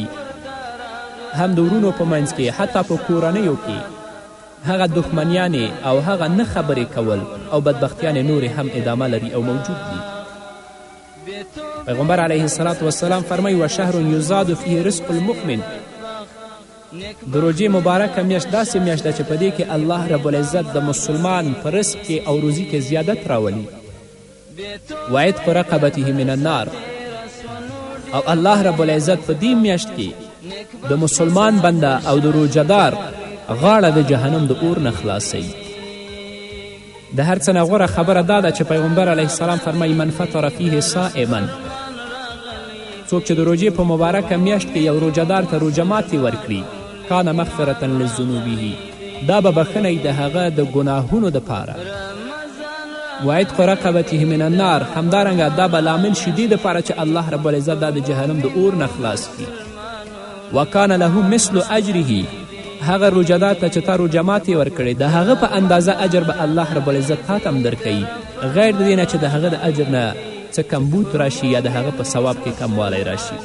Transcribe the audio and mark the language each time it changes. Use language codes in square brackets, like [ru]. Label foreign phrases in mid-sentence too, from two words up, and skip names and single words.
[ps] هم د ورونو په منځ کې حتی په کورنیو کې هغه دښمنیانې او هغه نه خبرې کول او بدبختیانې نورې هم ادامه لري او موجود دي. پیغمبر [ar] علیه السلام [ps] فرمایي [ar] وشهر یزاد فیه رزق المؤمن، [ps] د روژې مبارکه میاشت داسې میاشت ده چې په دې کې [ar] الله رب العزت [ps] د مسلمان په رزق کې او روزي کې زیادت راولي. [ar] وعتق رقبته من النار، [ps] او [ar] الله رب العزت [ps] په دې میاشت کې د مسلمان بنده او د روژهدار غاړه د جهنم د اور نه خلاصوي. د هر څه نه غوره خبره دا ده چې پیغمبر [ar] علیه السلام [ps] فرمایي [ar] من فطر فیه صائما، [ps] څوک چې د روژې په مبارکه میاشت کې یو روژهدار ته روژه ماتې ورکړي [ar] کان مغفرة لذنوبه، [ps] دا به بخښنه د هغه د ګناهونو دپاره. [ar] وعتق رقبته من النار، [ps] همدارنګه دا به لامل شي دې دپاره چې [ar] الله رب العزت [ps] دا د جهنم د اور نه خلاص کړي. [ar] وکان له مثل اجره، [ps] هغه روژهدار ته چې تا روژه ماتې ورکړې د هغه په اندازه اجر به [ar] الله رب العزت [ps] تا ته هم درکوي، غیر د دې نه چې د هغه د اجر نه څه کمبود راشي یا د هغه په ثواب کې کموالی راشي.